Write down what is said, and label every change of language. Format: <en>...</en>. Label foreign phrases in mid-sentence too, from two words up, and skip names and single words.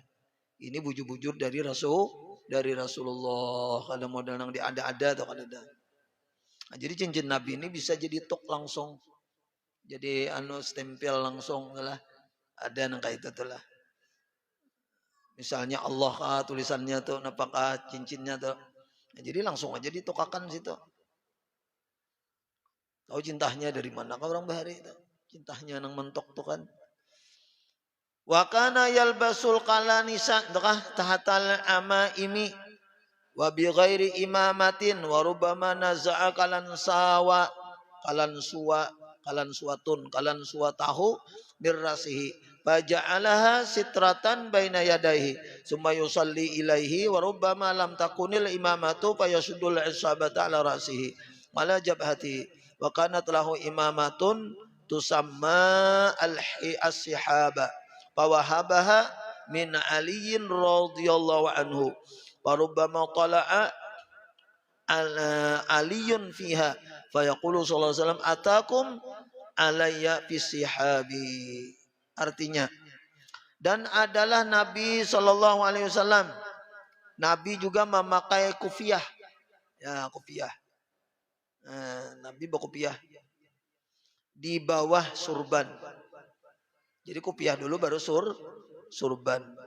<bjn>Ini bujur-bujur dari Rasulullah. Kalau modal yang ada atau ada. Nah, jadi cincin Nabi ini bisa jadi tok langsung. Jadi stempel langsung lah. Ada yang kayak itu lah. Misalnya Allah tulisannya tuh apakah cincinnya tuh. Nah, jadi langsung aja ditokakan situ. Tahu cintanya dari mana kau orang bahari itu? Cintanya nang mentok tuh kan.</bjn> <ar>وكان يلبس القلانس تحت العمائم وبغير عمامة وربما نزع قل سوته برأسه فجعلها سترة بين يديه ثم يصلي إليه و ربما لم تكن العمامة فيشد العصابة على رأسه على جبهته وكانت له عمامة تسمى السحاب فوهبها من علي رضي الله عنه وربما طلع علي فيها فيقول صلى الله عليه وسلم أتاكم علي في السحاب.</ar> <id>Artinya dan adalah Nabi</id> <ar>صلى الله عليه وسلم</ar> <id>Nabi juga memakai kufiah ya kufiah. Nabi berkufiah di bawah surban Jadi kopiah dulu baru surban.</id>